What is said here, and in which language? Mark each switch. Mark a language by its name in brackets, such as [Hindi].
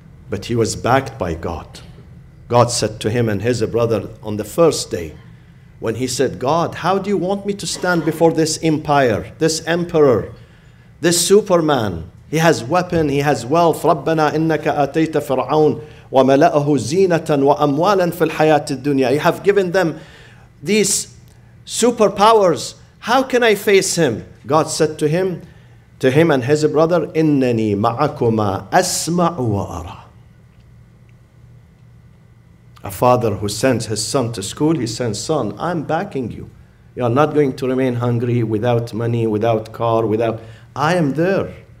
[English] But he was backed by God. God said to him and his brother on the first day, when he said, God, how do you want me to stand before this empire, this emperor, this superman? He has weapon, he has wealth. [Arabic] رَبَّنَا إِنَّكَ آتَيْتَ فِرْعَوْنَ وَمَلَأَهُ زِينَةً وَأَمْوَالًا فِي الْحَيَاةِ الدُّنْيَا. [English] You have given them these superpowers. How can I face him? God said to him and his brother, [Arabic] إِنَّنِي مَعَكُمَا أَسْمَعُ وَأَرَى. [English] A father who sends his son to school, he sends, son, I'm backing you. You are not going to remain hungry, without money, without car, I am there.